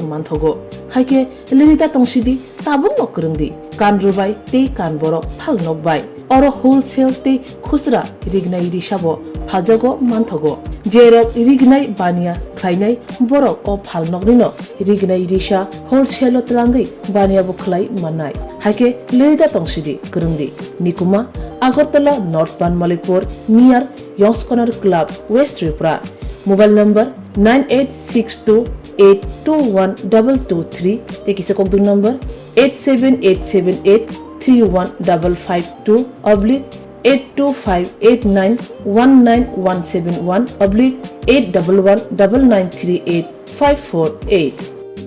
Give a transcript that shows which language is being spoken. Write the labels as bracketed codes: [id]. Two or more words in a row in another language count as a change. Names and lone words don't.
[trp] मानथगो हाइके लिरिदा तंसिदि ताबुं नकरंदि कानरुबाय ते कानबर फाल नकबाय और होलसेल ते खुसरा रिगनाय रिसाबो फाजगो मानथगो जेरक रिगनाय बानिया ख्लायनाय बरक अ फाल नकनिनो रिगनाय रिसा होलसेल तलांगै बानियाबो खलाय माननाय हाइके लिरिदा तंसिदि करंदि निकुमा आगरतला नॉर्थ बनमालीपुर नियर यंग्स कॉर्नर क्लब वेस्ट त्रिपुरा [en] mobile number [trp] 9862821223 tekisa kokdung number 87878315552 825891971 / 8119938 548